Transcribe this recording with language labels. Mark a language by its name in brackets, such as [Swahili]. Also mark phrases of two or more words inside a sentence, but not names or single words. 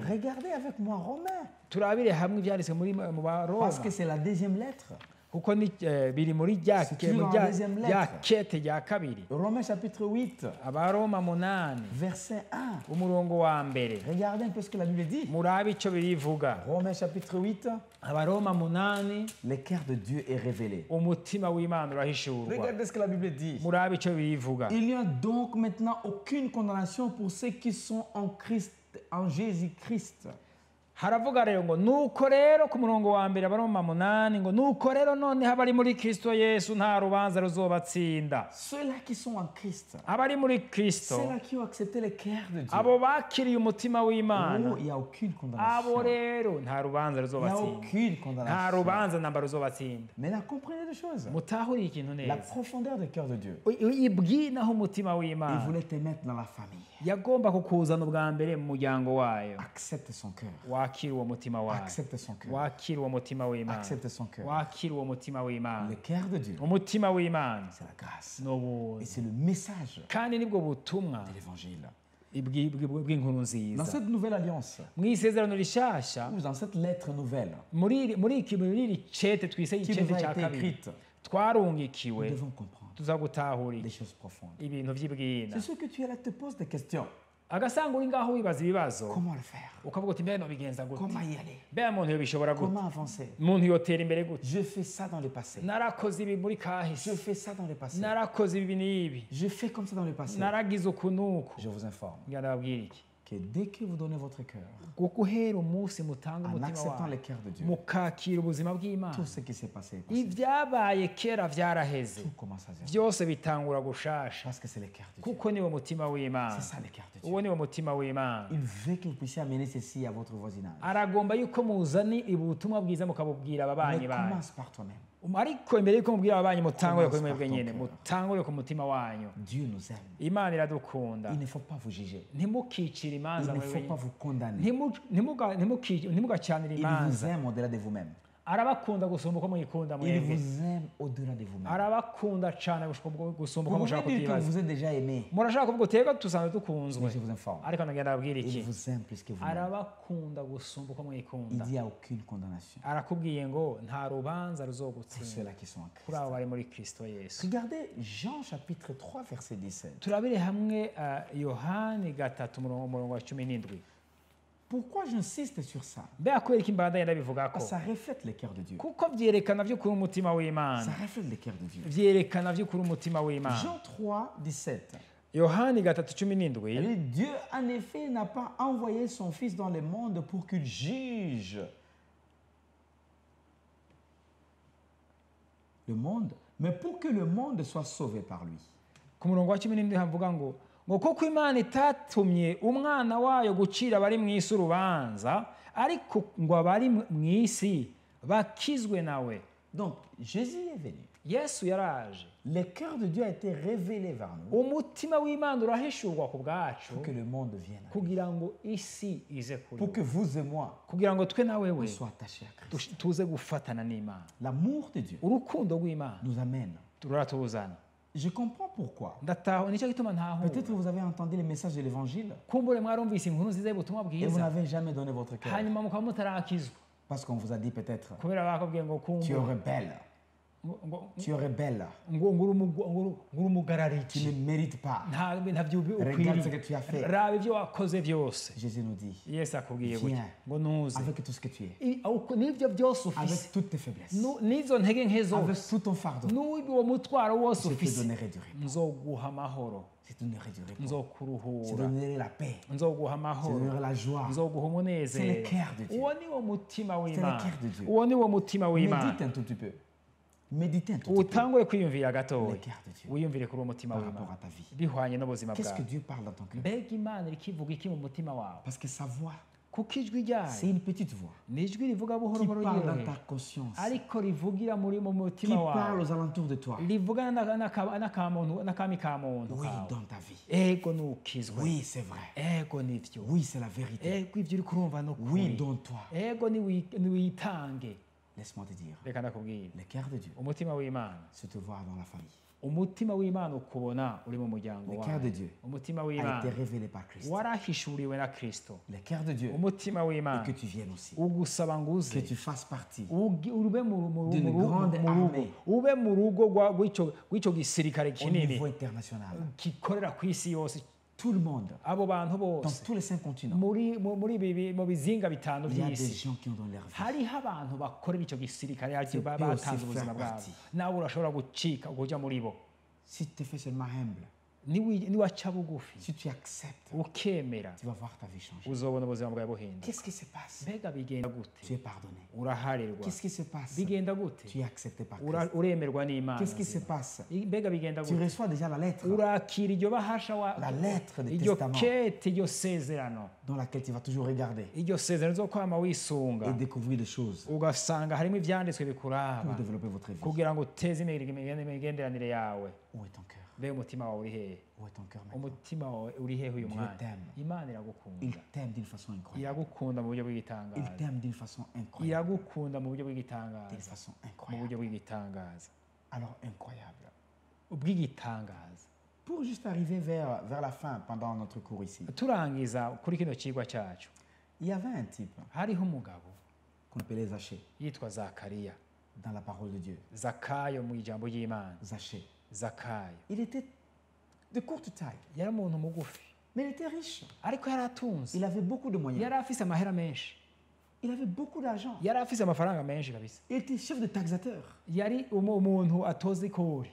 [French] Regardez avec moi Romains. [Rundi] turabire hamwe ibyanditswe mu Baroma, [French] Parce que c'est la deuxième lettre. [Rundi] kuko biri muri rya kete rya kabiri. [French] Romains chapitre 8, [Rundi] Abaroma 8 [French] verset 1. [Rundi] umurongo wa mbere, [French] Regardez un peu ce que la Bible dit. [Rundi] murabe icyo birivuga. [French] Romains chapitre 8, [Rundi] Abaroma 8 [French] le cœur de Dieu est révélé. [Rundi] umutima w'Imana urahishurwa. [French] Regardez ce que la Bible dit. [Rundi] murabe icyo birivuga. [French] Il n'y a donc maintenant aucune condamnation pour ceux qui sont en Christ, en Jésus-Christ. [Rundi] haravuga rero ngo nuko rero ku murongo wa mbere Abaroma 8 ngo nuko rero noneho abari muri Kristo Yesu nta rubanza ruzobatsinda. [French] Ceux-là qui sont en Christ, [Rundi] abari muri Kristo, [French] ceux-là qui ont accepté le cœur de Dieu, [Rundi] abo bakiriye umutima w'Imana, [French] oh, il n'y a aucune [Rundi] abo [French] condamnation. [Rundi] rero nta rubanza [French] Il n'y a [Rundi] ruzobatsinda, [French] aucune [Rundi] nta [French] condamnation. [Rundi] rubanza namba ruzobatsinda. [French] Mais là, comprenez deux choses. [Rundi] mutahuriye ikintu [French] La [Rundi] neza, [French] profondeur du cœur de Dieu. [Rundi] ibwinaho umutima [French] Il [Rundi] w'Imana [French] voulait te mettre dans la famille. [Rundi] yagomba kukuzana ubwa mbere mu muryango wayo. [French] Accepte son cœur. [Rundi] wakira uwo mutima wayo, [French] Accepte son cœur. [Rundi] wakira uwo mutima w'Imana, [French] Accepte son cœur. [Rundi] wakira uwo mutima w'Imana. [French] Le cœur de Dieu, [Rundi] umutima w'Imana [French] c'est la grâce. [Rundi] ni ubuntu, [French] Et c'est le message [Rundi] kandi nibwo butumwa [French] de l'évangile. [Rundi] bw'inkuru [French] Dans [Rundi] nziza. [French] cette nouvelle alliance, [Rundi] mu isezerano rishasha, [French] ou dans cette lettre nouvelle [Rundi] muri iri cete twise [French] qui [Rundi] icete [French] nous a [Rundi] cya [French] été [Rundi] kabiri, [French] écrite, nous [Rundi] twarungikiwe [French] devons comprendre [Rundi] tuza gutahura [French] des choses profondes. [Rundi] ibintu vy'ibwina. [French] C'est sûr que tu es là, te poses des questions. [Rundi] agasanga uri ngaho wibaza ibibazo [French] comment le faire, [Rundi] ukavuga uti mbere nobigenza gute [French] comment y aller, [Rundi] mbere muntu yobishobora gute [French] comment avancer. [Rundi] umuntu yotera imbere gute [French] Je fais ça dans le passé. [Rundi] narakoze ibi muri [French] Je [Rundi] kahise [French] fais ça dans le passé. [Rundi] narakoze ibi n'ibi [French] Je fais comme ça dans le passé. [Rundi] naragize uku n'uku [French] Je vous informe [Rundi] ngira ndababwira iki [French] que dès que vous donnez votre cœur [Rundi] kuko uhera umunsi mutanga [French] en [Rundi] umutima [French] acceptant [Rundi] wawe [French] le cœur de Dieu, [Rundi] mukakira ubuzima bw'Imana [French] tout ce qui s'est passé est passé. [Rundi] ibyabaye kera vyaraheze [French] Tout commence à zéro. [Rundi] byose bitangura gushasha [French] Parce que c'est le cœur de Dieu. [Rundi] kuko niwo mutima w'Imana [French] C'est ça le cœur de Dieu. [Rundi] uwo niwo mutima w'Imana [French] Il veut que vous puissiez amener ceci à votre voisinage. [Rundi] aragomba yuko muzani ubutumwa bwiza mukabubwira ababanyi [French] Mais [Rundi] banyu [French] commence par toi-même. [Rundi] ariko imbere yuko mubwira ababanyi mutangure kuri [French] Commence [Rundi] mwebwe [French] par [Rundi] nyene [French] ton cœur. [Rundi] mutangure ku mutima wanyu [French] Dieu nous aime. [Rundi] Imana iradukunda [French] Il ne faut pas vous juger. [Rundi] ntimukicire [French] Il [Rundi] imanza [French] ne [Rundi] mwebwe [French] faut pas [Rundi] nyene [French] vous condamner. [Rundi] ntimugacanire [French] Il [Rundi] imanza [French] vous aime au-delà de vous-même. [Rundi] arabakunda gusumba uko mwikunda [French] Il [Rundi] mwebwe [French] vous aime au-delà de vous-même. [Rundi] arabakunda cane gusumba uko [French] Vous [Rundi] mushaka [French] pouvez dire que [Rundi] kutibaza [French] vous êtes déjà aimé. [Rundi] murashaka kuvuga utega dusanzwe dukunzwe [French] Mais je vous informe. [Rundi] ariko nagenda ababwira [French] Il [Rundi] iki [French] vous aime plus que vous-même. [Rundi] arabakunda gusumba uko [French] Il [Rundi] mwikunda [French] n'y a aucune condamnation [Rundi] arakubwiye ngo nta rubanza [French] pour [Rundi] ruzogutsinda [French] ceux-là qui sont en Christ. [Rundi] kuri abo bari muri Kristo Yesu [French] Regardez Jean chapitre 3 verset 17. [Rundi] turabire hamwe Yohani 3 umurongo wa 17 [French] Pourquoi j'insiste sur ça? [Rundi] mbega kubera iki mbandanye ndabivugako [French] Parce que ça reflète le cœur de Dieu. [Rundi] kuko vyerekana vy'ukuri umutima [French] Ça [Rundi] w'Imana [French] reflète le cœur de Dieu. [Rundi] vyerekana vy'ukuri umutima w'Imana [French] Jean 3, 17. [Rundi] Yohani 3 [French] Il [Rundi] 17 [French] dit, Dieu, en effet, n'a pas envoyé son Fils dans le monde pour qu'il juge le monde, mais pour que le monde soit sauvé par lui. [Rundi] ku murongo wa 17 havuga ngo kuko Imana itatumye umwana wayo gucira abari mu isi urubanza ariko ngo abari mu isi bakizwe nawe. [French] Donc, Jésus est venu. [Rundi] Yesu yaraje, [French] Le cœur de Dieu a été révélé vers nous [Rundi] umutima w'Imana urahishurwa ku bwacu [French] pour que le monde vienne à lui. [Rundi] kugira ngo isi ize kuri [French] Pour que vous et moi, [Rundi] kugira ngo twe na [French] on [Rundi] wewe [French] soit attachés à Christ. [Rundi] tuze gufatana n'Imana. [French] L'amour de Dieu [Rundi] Urukundo rw'Imana [French] nous amène. [Rundi] ruratuzana. [French] Je comprends pourquoi. [Rundi] Ndataho nicyo gituma [French] Peut-être que [Rundi] ntahura [French] vous avez entendu le message de l'évangile [Rundi] kumbure mwarumvise inkuru nziza y'ubutumwa [French] et vous [Rundi] bwiza [French] n'avez jamais donné votre cœur. [Rundi] hanyuma mukaba mutarakizwa [French] Parce qu'on vous a dit peut-être, [Rundi] kubera bakubwiye ngo [French] tu es [Rundi] kumva [French] rebelle, tu es rebelle, [Rundi] ngo nguri [French] tu [Rundi] umugarariki [French] ne mérites pas. [Rundi] ntavyo [French] Regarde ce que [Rundi] ukwiriye [French] tu as fait. [Rundi] raba ibyo wakoze byose. [French] Jésus nous dit, [Rundi] Yesu akubwiye [French] Viens. [Rundi] gutya ngo nuze [French] avec tout ce que tu es, [Rundi] n'ibyo byose ufise [French] avec toutes tes faiblesses, [Rundi] n'izo ntege nke [French] avec [Rundi] zose [French] tout ton fardeau, [Rundi] n'uwo mutwaro wose [French] je te [Rundi] ufise [French] donnerai du repos. [Rundi] nzoguha amahoro, [French] Je te donnerai du repos. Je te [Rundi] nzokuruhura, [French] donnerai la paix. [Rundi] nzoguha [French] Je te [Rundi] amahoro, [French] donnerai la joie. [Rundi] nzoguha umunezero. [French] C'est le cœur de Dieu. [Rundi] Uwo ni wo mutima [French] C'est le [Rundi] w'Imana, [French] cœur de Dieu. [Rundi] uwo ni wo mutima w'Imana. [French] Médite un tout petit peu. Médite un tout petit peu. [Rundi] Utangure kwiyumvira [French] Le [Rundi] gatoya, [French] cœur de Dieu [Rundi] wiyumvire kuri uwo mutima [French] par rapport [Rundi] w'Imana [French] à ta vie. [Rundi] bihwanye n'ubuzima [French] Qu'est-ce que [Rundi] bwawe. [French] Dieu parle dans ton cœur? [Rundi] Mbega Imana ikivuga iki mu mutima wawe? [French] Parce que sa voix, [Rundi] Kuko ijwi ryayo [French] c'est une petite voix [Rundi] ni ijwi rivuga buhoro [French] qui [Rundi] buhoro [French] parle dans [Rundi] ryoroheje, [French] ta conscience, [Rundi] ariko rivugira mu [French] qui [Rundi] mutima [French] parle [Rundi] wawe, [French] aux alentours de toi. [Rundi] rivugana n'akami ka muntu [French] Oui, [Rundi] kawe. [French] dans ta vie. [Rundi] Ego nukizwe, [French] Oui, c'est vrai. [Rundi] ego nivyo, [French] Oui, c'est la vérité. [Rundi] ego ivyo uri kurumva [French] Oui, [Rundi] n'ukuri, [French] donne-toi. [Rundi] ego niwitange. [French] Laisse-moi te dire, [Rundi] Reka ndakubwira, [French] le cœur de Dieu [Rundi] umutima w'Imana, [French] se te voit dans la famille. [Rundi] umutima w'Imana ukubona uri mu muryango [French] Le cœur de [Rundi] wawe. [French] Dieu [Rundi] Umutima [French] a [Rundi] w'Imana [French] été révélé par Christ. [Rundi] warahishuriwe na Kristo. [French] Le cœur de Dieu [Rundi] Umutima [French] et [Rundi] w'Imana [French] que tu viennes aussi. [Rundi] ugusaba ngo [French] Que [Rundi] uze [French] tu fasses partie [Rundi] ube [French] d'une grande armée [Rundi] ube mu rugo rw'icyo gisirikare [French] au [Rundi] kinini [French] niveau international. [Rundi] gikorera ku isi yose. [French] Tout le monde, [Rundi] Abo bantu [French] dans [Rundi] bose [French] tous les 5 continents, [Rundi] mu bizinga bitanu [French] il y a des [Rundi] by'isi [French] gens qui ont donné leur vie. [Rundi] hariho abantu bakorera icyo gisirikare [French] Tu peux [Rundi] batanze [French] aussi [Rundi] ubuzima [French] faire [Rundi] bwabo, [French] partie. [Rundi] nawe urashobora gucika ukujya muri bo. [French] Si tu te fais seulement humble, [Rundi] niwaca bugufi [French] si tu acceptes, [Rundi] ukemera, [French] tu vas voir ta vie changer. [Rundi] uzobona ubuzima bwawe buhinduka. [French] Qu'est-ce qui se passe? [Rundi] Mbega bigenda gute? [French] Tu es pardonné. [Rundi] Uraharirwa. [French] Qu'est-ce qui se passe? [Rundi] Bigenda gute? [French] Tu es accepté par Christ. [Rundi] Uremerwa n'Imana. [French] Qu'est-ce qui se passe? [Rundi] Mbega bigenda [French] Tu [Rundi] gute? [French] reçois déjà la lettre [Rundi] Urakira iryo bahasha [French] La lettre de [Rundi] iryo [French] testament. [Rundi] kete, iryo sezerano, [French] dans laquelle tu vas toujours regarder [Rundi] iryo sezerano zo kwama wisunga, [French] et découvrir des choses [Rundi] ugasanga harimo ivyanditswe [French] pour [Rundi] bikuraba [French] développer votre vie. [Rundi] kugira ngo uteze imigenderanire yawe. [French] Où est ton cœur? [Rundi] Mbega umutima wawe uri hehe? [French] Où est ton cœur maintenant? [Rundi] Umutima wawe uri hehe uyu [French] Dieu [Rundi] mwanya? [French] t'aime. [Rundi] Imana iragukunda, [French] Il t'aime d'une façon incroyable. [Rundi] iragukunda mu buryo [French] Il [Rundi] bw'igitangaza, [French] t'aime d'une façon incroyable. [Rundi] iragukunda mu buryo [French] D'une [Rundi] bw'igitangaza, [French] façon [Rundi] mu [French] incroyable. [Rundi] buryo bw'igitangaza, [French] Alors incroyable. [Rundi] ubw'igitangaza. [French] Pour juste arriver vers la fin pendant notre cours ici, [Rundi] Turangiza kuri kino cigwa cyacu, [French] il y avait un type [Rundi] hariho umugabo [French] qu'on appelait Zachée [Rundi] yitwa Zakariya. [French] dans la parole de Dieu. [Rundi] Zakayo mu ijambo ry'Imana. [French] Zachée. [Rundi] Zakayo [French] Il était de courte taille. [Rundi] yari umuntu mugufi, [French] Mais il était riche. [Rundi] ariko yari atunze, [French] Il avait beaucoup de moyens. [Rundi] yari afise amahera menshi, [French] Il avait beaucoup d'argent. [Rundi] yari afise amafaranga menshi kabisa, [French] Il était chef de taxateur. [Rundi] yari umuntu atoza ikori,